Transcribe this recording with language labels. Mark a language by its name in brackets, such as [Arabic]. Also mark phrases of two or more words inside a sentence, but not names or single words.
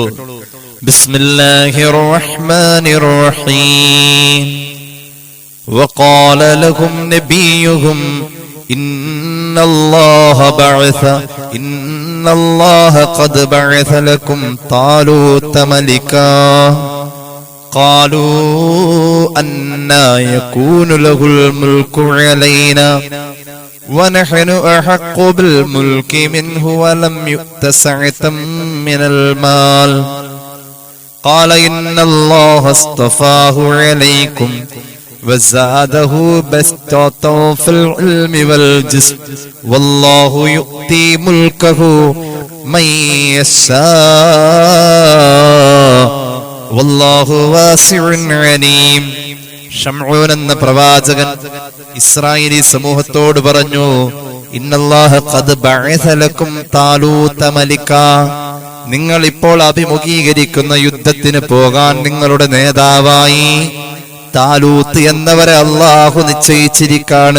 [Arabic] بسم الله الرحمن الرحيم. وقال لهم نبيهم إن الله قد بعث لكم طالوت ملكا قالوا أنى يكون له الملك علينا ونحن أحق بالملك منه ولم يؤت سعة من المال قال إن الله اصطفاه عليكم وزاده بسطة في العلم والجسم والله يؤتي ملكه من يشاء والله واسع عليم. [Malayalam] ശംഊൻ എന്ന പ്രവാചകൻ ഇസ്രായേലി സമൂഹത്തോട് പറഞ്ഞു, [Arabic] إن الله قد بعث لكم طالوت ملكا. [Malayalam] നിങ്ങൾ ഇപ്പോൾ അഭിമുഖീകരിക്കുന്ന യുദ്ധത്തിന് പോകാൻ നിങ്ങളുടെ നേതാവായി താലൂത്ത് എന്നവരെ അല്ലാഹു നിശ്ചയിച്ചിരിക്കാണ്.